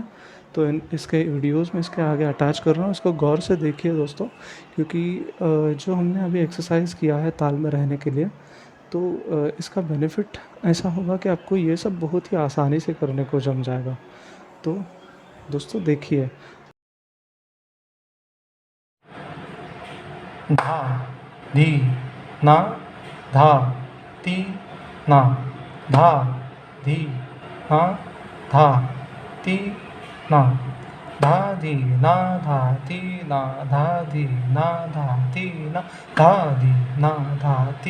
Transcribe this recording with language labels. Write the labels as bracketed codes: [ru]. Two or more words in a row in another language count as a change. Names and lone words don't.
[hi] तो इसके वीडियोस में इसके आगे अटैच कर रहा हूँ, इसको गौर से देखिए दोस्तों, क्योंकि जो हमने अभी एक्सरसाइज किया है ताल में रहने के लिए, तो इसका बेनिफिट ऐसा होगा कि आपको ये सब बहुत ही आसानी से करने को जम जाएगा। तो दोस्तों देखिए, धा धी ना धा ती ना धा धी ना धा ती ना धा धी ना धा ती ना धा धी ना धा ती ना धा धी ना धा ती